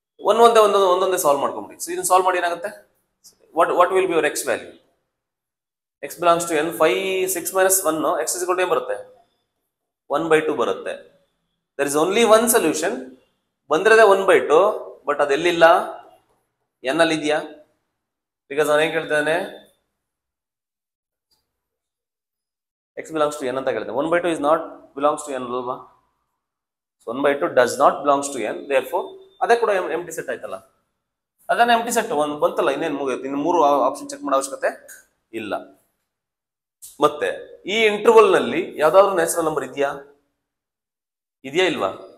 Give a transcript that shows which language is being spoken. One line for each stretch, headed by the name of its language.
Kannada: ಒಂದೊಂದೇ ಸಾಲ್ವ್ ಮಾಡ್ಕೊಂಬಿಡಿ. ಸೊ ಇದನ್ನ ಸಾಲ್ವ್ ಮಾಡಿ ಏನಾಗುತ್ತೆ?
English: what will be your x value? x belongs to n. 5 6 minus 1 x is equal to
Kannada: ಏನು ಬರುತ್ತೆ? 1/2 ಬರುತ್ತೆ.
English: there is only one solution.
Kannada: ಬಂದಿರೋದೇ 1/2, but ಅದೆಲ್ಲಿಲ್ಲ, n ಅಲ್ಲಿ ಇದೆಯಾ? ಬಿಕಾಸ್ ನಾನು ಏನ್ ಕೇಳ್ತೇನೆ,
English: x belongs to n
Kannada: ಅಂತ ಕೇಳ್ತೇನೆ.
English: 1/2 is not belongs to n ಅಲ್ವಾ? 1/2 does not belongs to n.
Kannada: therefore ಅದೇ ಕೂಡ ಎಂಟಿ ಸೆಟ್ ಆಯ್ತಲ್ಲ. ಅದನ್ನ ಎಂಟಿ ಸೆಟ್ ಒಂದು ಬಂತಲ್ಲ, ಇನ್ನೇನು ಮುಗಿಯುತ್ತೆ. ಇನ್ನು 3 ಆಪ್ಷನ್ ಚೆಕ್ ಮಾಡೋ ಅವಶ್ಯಕತೆ ಇಲ್ಲ. ಮತ್ತೆ ಈ ಇಂಟರ್ವಲ್ ನಲ್ಲಿ ಯಾವ್ದಾದ್ರು ನ್ಯಾಚುರಲ್ ನಂಬರ್ ಇದೆಯಾ ಇಲ್ವಾ?